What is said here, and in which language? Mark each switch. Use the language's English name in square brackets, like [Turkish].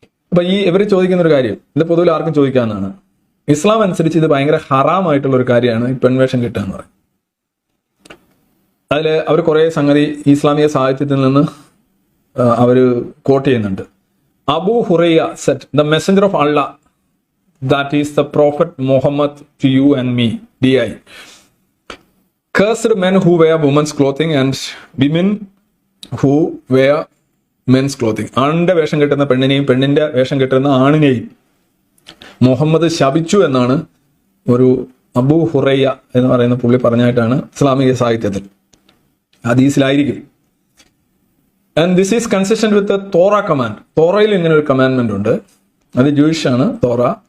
[Malayalam] അപ്പൊ ഇവർ ചോദിക്കുന്ന ഒരു കാര്യം, ഇത് പൊതുവിൽ ആർക്കും ചോദിക്കാവുന്നതാണ്. ഇസ്ലാം അനുസരിച്ച് ഇത് ഭയങ്കര ഹറാമായിട്ടുള്ള ഒരു കാര്യമാണ് ഈ പെൺവേഷം കിട്ടുക എന്ന് പറയും. അതിൽ അവർ കുറേ സംഗതി ഇസ്ലാമിക സാഹിത്യത്തിൽ നിന്ന് അവർ കോട്ട് ചെയ്യുന്നുണ്ട്. [English] Abu Hurairah said, the messenger of Allah, that is the prophet Muhammad to you and me, DI. Cursed men who wear women's clothing and women who wear men's clothing. [Malayalam] ആണിന്റെ വേഷം കെട്ടുന്ന പെണ്ണിനെയും പെണ്ണിന്റെ വേഷം കെട്ടുന്ന ആണിനെയും മുഹമ്മദ് ശപിച്ചു എന്നാണ് ഒരു അബൂ ഹുറൈയ എന്ന് പറയുന്ന പുള്ളി പറഞ്ഞായിട്ടാണ് ഇസ്ലാമിക സാഹിത്യത്തിൽ, ഹദീസിലായിരിക്കും. [English] And this is consistent with Torah command. [Malayalam] തോറയിൽ ഇങ്ങനെ ഒരു കമാൻഡ്മെന്റ് ഉണ്ട്, അത് ജൂയിഷ് ആണ് തോറ.